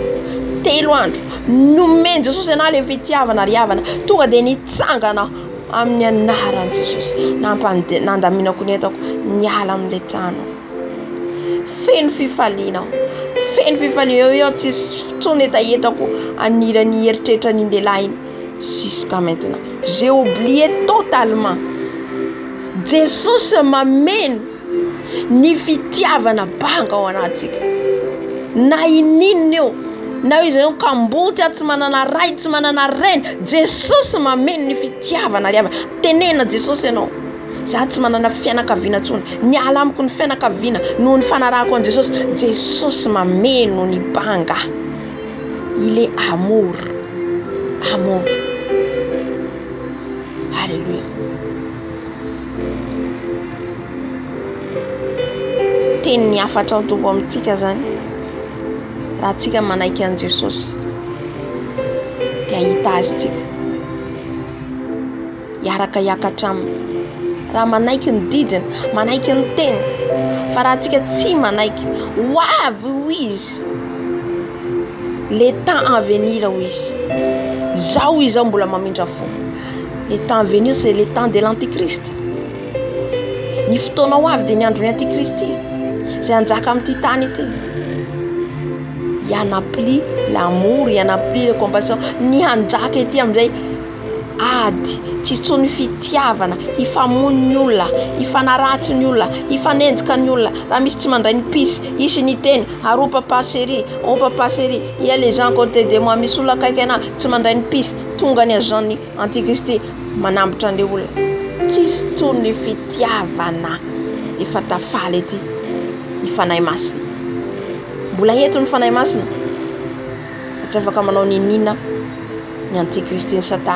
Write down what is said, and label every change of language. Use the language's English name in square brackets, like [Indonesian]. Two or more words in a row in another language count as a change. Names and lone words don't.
[Malagasy] 3 andro nomeny Jesosy ana le fitiavana ry havana, tonga dia nitsangana amin'ny anaran'i Jesosy. Nandaminako ny etako miala amin'ilay trano. Feno fifaliana. Eo tsisy fotoana etako anirany eritreritra ny lehilahy iny. [French] Jusqu'à maintenant, j'ai oublié totalement. [Malagasy] Jesosy mameno ny fitiavana banga ao anatsika. Na inino eo, na izy io kamboty tsy manana ray, tsy manana reny, Jesosy mameno ny fitiavana liava. Tenena Jesosy ianao. Za tsy manana fianakaviana tsony. Niala amiko ny fianakaviana noho ny fanarahako an Jesosy. Jesosy mameno ny banga. [French] Il est amour. Amour. Alléluia. [Malagasy] Teny ny afatra ny tompo amintsika zany. Raha tsika manaiky an Jesosy dia ahita azy tsika. Iaraka hiakatra aminy. Raha manaiky ny didiny, manaiky ny teny. Fa raha tsika tsy manaiky, hoavy ho izy. [French] Le temps à venir [Malagasy] ho izy. Zao izy mbola mamindra fo. [French] Le temps à venir c'est le temps de l'antichrist. [Malagasy] Ny fotoana ho avy dia ny andron'ny antichrist. Zay anjaka amin'ity tany ity. [French] Il y en a plus l'amour, il y en a plus la compassion. [Malagasy] Ny hanjaka ety amin'izay ady, tsy tsony fitiavana, hifamono ny olona, hifanaratsy ny olona, hifanenjika ny olona. Raha misy tsy mandray ny pisy, isy ny teny, aro [French] papa chéri, oh papa chéri, il y a les gens côté de moi, [Malagasy] misy olona akaiky ana tsy mandray ny pisy, tonga ny agent ny antikristy manambotra an'ilay olona. Tsisy tsony fitiavana. Efa tafaly ety ny fanahy masina. Mbola eto ny fanahy masina. Tsy afaka manao ninina ny antikristy ny satana.